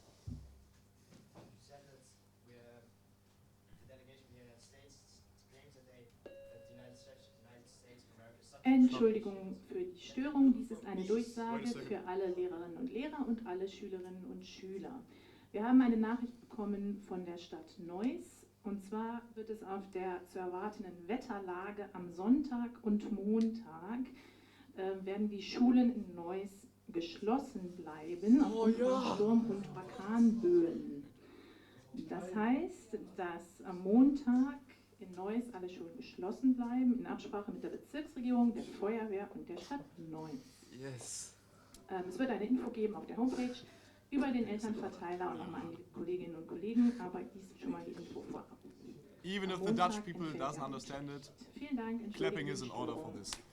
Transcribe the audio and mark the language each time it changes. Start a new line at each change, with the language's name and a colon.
English: You said that the delegation of the United States claims that the United States of America is such
German: Entschuldigung für die Störung. Dies ist eine Durchsage für alle Lehrerinnen und Lehrer und alle Schülerinnen und Schüler. Wir haben eine Nachricht bekommen von der Stadt Neuss. Und zwar wird es auf der zu erwartenden Wetterlage am Sonntag und Montag werden die Schulen in Neuss geschlossen bleiben aufgrund von Sturm- und Orkanböen. Das heißt, dass am Montag in Neuss alle Schulen geschlossen bleiben, in Absprache mit der Bezirksregierung, der Feuerwehr und der Stadt Neuss.
English: Yes.
German: Es wird eine Info geben auf der Homepage über den Elternverteiler und nochmal an die Kolleginnen und Kollegen, aber dies ist schon mal die Info vorab.
English: Even if the Dutch people doesn't understand it,
German: Vielen Dank.
English: clapping is in order for this.